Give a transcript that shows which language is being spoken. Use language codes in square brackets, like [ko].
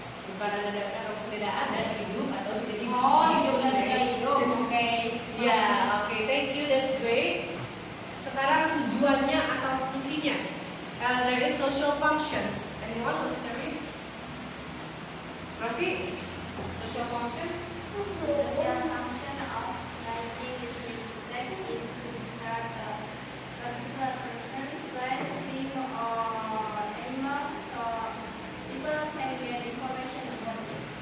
[id] bukan ada atau tidak ada, hidup atau tidak hidup. Hidup dan tidak hidup. Oke. Ya, oke, [en] thank you, that's great. [id] Sekarang tujuannya atau fungsinya. [en] There is social functions. Anyone wants to read? Rosie? Social functions? Social function of writing descriptive text is to describe a particular person, place, thing, or animal, so people can get information about it.